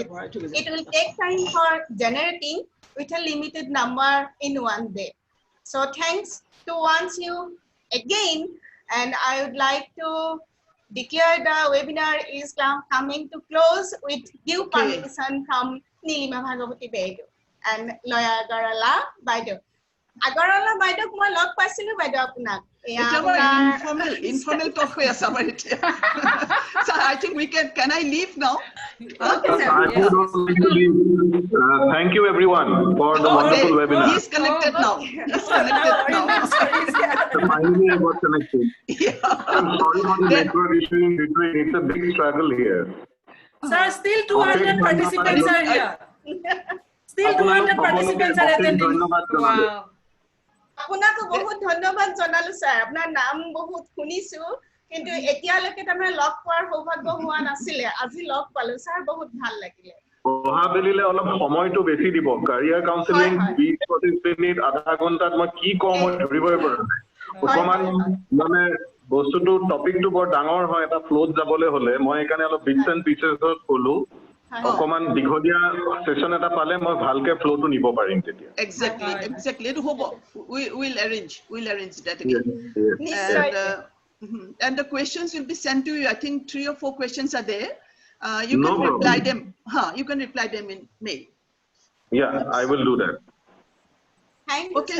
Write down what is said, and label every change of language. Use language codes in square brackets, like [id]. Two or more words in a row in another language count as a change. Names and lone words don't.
[en] It will take time for generating with a limited number in 1 day. So thanks to once you again, and I would like to declare the webinar is coming to close with due permission from Nilima Bhagavati Baido and Loya Agarala Baido. [as] Agarala Baido মই লগ পাইছিলো বাইদেউ আপোনাক। [en] Informal talk [as] হৈ আছে আমাৰ এতিয়া। [en] So I think can I leave now? Okay, sir. I would also like to leave. Thank you everyone for the wonderful webinar. He's connected now. Finally I got connected. Yeah. I'm sorry for the network issue in between. It's a big struggle here. Sir, still 200 participants are here. Still 200 participants are attending. Wow. [as] আপোনাকো বহুত ধন্যবাদ জনালো স্যার আপনার নাম বহুত শুনিছো কিন্তু এতিয়ালৈকে তামানে লগ পোৱাৰ সৌভাগ্য হোৱা নাছিলে আজি লগ পালো স্যার বহুত ভাল লাগিলে অহাবেলিলে অলপ সময়টো বেছি দিব [en] career counselling [as] 20-25 মিনিট আধা ঘন্টাত মই কি কম মই ধৰিবই পৰা নাই অকমান মানে বস্তুটো টপিকটো বৰ ডাঙৰ হয় এটা ফ্লোত যাবলৈ হলে মই একানে অলপ [en] bits and piecesত [as] কলো অকমান দীঘলীয়া সেশন এটা পালে মই ভালকে ফ্লোটো নিব পাৰিম তেতিয়া [en] Exactly [as] এটো হ'ব [en] we'll arrange that Yes, again and the questions will be sent to you I think 3 or 4 questions are there you No can reply problem. them you can reply them in mail Yeah, I will do that. Thank you Okay.